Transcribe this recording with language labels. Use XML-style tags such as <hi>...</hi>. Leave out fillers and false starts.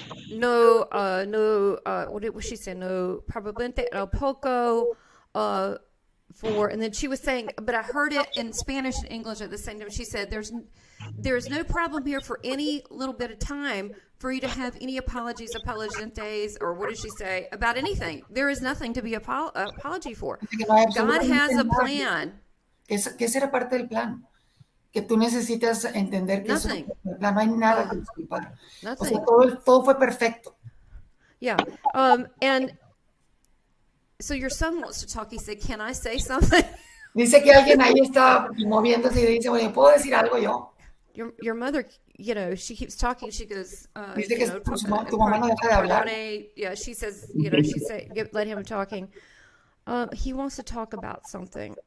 <en>what did she say?</en> <es>No, probablemente poco,</es> <en>and then she was saying, but I heard it in Spanish and English at the same time. She said, there's no problem here for any little bit of time for you to have any apologies, or what did she say, about anything. There is nothing to be apology for. God has a plan.</en> <es>Que ese era parte del plan. Que tú necesitas entender que eso, el plan, no hay nada que disculpar. O sea, todo fue perfecto.</es> <en>Yeah. And so your son wants to talk. He said, "Can I say something?"</en> <es>Dice que alguien ahí está moviéndose y dice, oye, ¿puedo decir algo yo?</es> <en>Your mother, she keeps talking. She goes,</en> <es>dice que tu mamá no deja de hablar.</es> <en>Yeah, she says, let him talking. He wants to talk about something.</en>